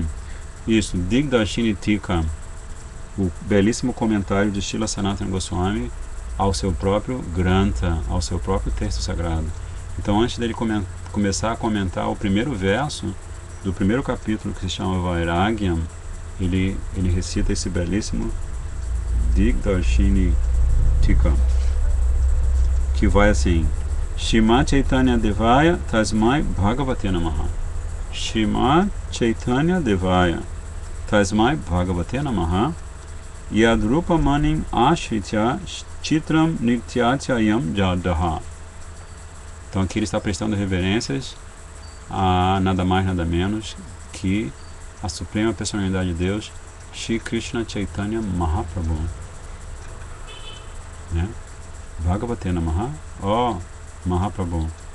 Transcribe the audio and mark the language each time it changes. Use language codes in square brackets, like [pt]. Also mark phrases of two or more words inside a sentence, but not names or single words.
[pt] Isso, Digdarshini Tika, o belíssimo comentário de Srila Sanatana Goswami ao seu próprio Grantha, ao seu próprio texto sagrado. Então, antes dele começar a comentar o primeiro verso do primeiro capítulo, que se chama Vairagyam, ele recita esse belíssimo Digdarshini Tika, que vai assim: [sa] Shrimad Chaitanya Devaya Tasmai Bhagavate Namaha. Shrimad Chaitanya Devaya Tasmai Bhagavate Namaha. Yadrupa Manim Ashritya Chitram Nityatyayam Jadaha. [pt] Então aqui ele está prestando reverências a nada mais, nada menos que a Suprema Personalidade de Deus, Shri Krishna Chaitanya Mahaprabhu. [sa] Bhagavate Namaha, Mahaprabhu.